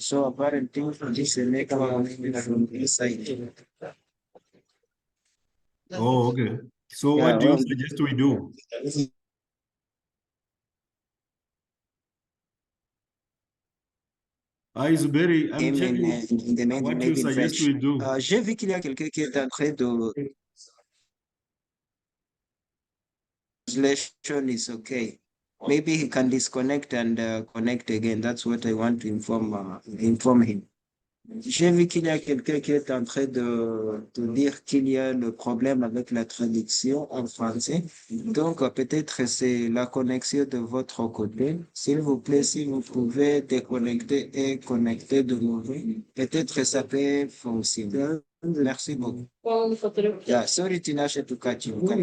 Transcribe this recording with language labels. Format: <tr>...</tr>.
<en>So apparently this is a network from this side. Oh, okay. So Yeah, what do you well, suggest we do? Zuberi, I'm checking what you suggest we do.</en> <fr>J'ai vu qu'il y a quelqu'un qui est en train de...</fr> <en>Translation is okay. Maybe he can disconnect and connect again. That's what I want to inform him.</en> <fr>J'ai vu qu'il y a quelqu'un qui est en train de dire qu'il y a le problème avec la traduction en français. Donc, peut-être c'est la connexion de votre côté. S'il vous plaît, si vous pouvez déconnecter et connecter de nouveau, peut-être ça peut fonctionner. Merci beaucoup.</fr> <en>Yeah, sorry, Tinashe, to cut you.</en>